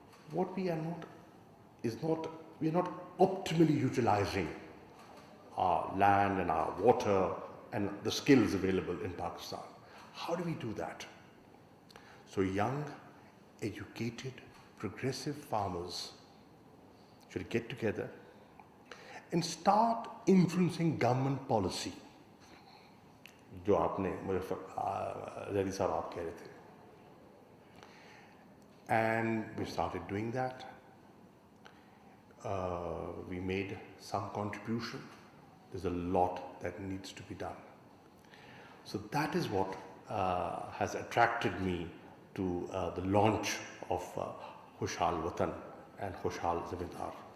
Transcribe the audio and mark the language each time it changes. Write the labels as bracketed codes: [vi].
[en] What we are not is we are not optimally utilizing our land and our water and the skills available in Pakistan. How do we do that? So young, educated, progressive farmers should get together and start influencing government policy. [ur] جو آپ نے زیدی صاحب آپ کہہ رہے تھے. [en] And we started doing that. We made some contribution. There's a lot that needs to be done. So that is what has attracted me to the launch of Khushhal Watan and Khushhal Zamindar.